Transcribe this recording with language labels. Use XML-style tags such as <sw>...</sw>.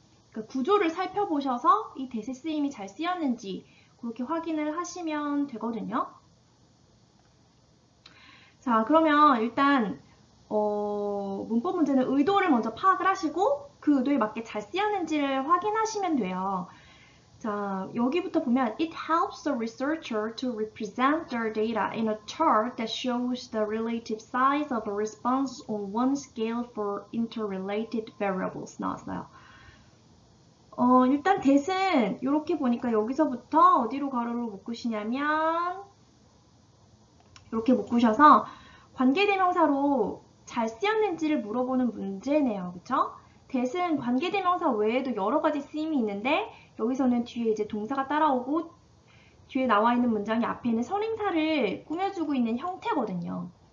<ko>그러니까 구조를 살펴보셔서 이 대세 쓰임이 잘 쓰였는지 그렇게 확인을 하시면 되거든요. 자, 그러면 일단 문법 문제는 의도를 먼저 파악을 하시고 그 의도에 맞게 잘 쓰였는지를 확인하시면 돼요. 자, 여기부터 보면</ko> <en>It helps the researcher to represent their data in a chart that shows the relative size of a response on one scale for interrelated variables</en> <ko>나왔어요. 일단 that은 이렇게 보니까 여기서부터 어디로 가로로 묶으시냐면 이렇게 묶으셔서 관계대명사로 잘 쓰였는지를 물어보는 문제네요. 그쵸? that은 관계대명사 외에도 여러 가지 쓰임이 있는데 여기서는 뒤에 이제 동사가 따라오고 뒤에 나와 있는 문장이 앞에 있는 선행사를 꾸며주고 있는 형태거든요.</ko>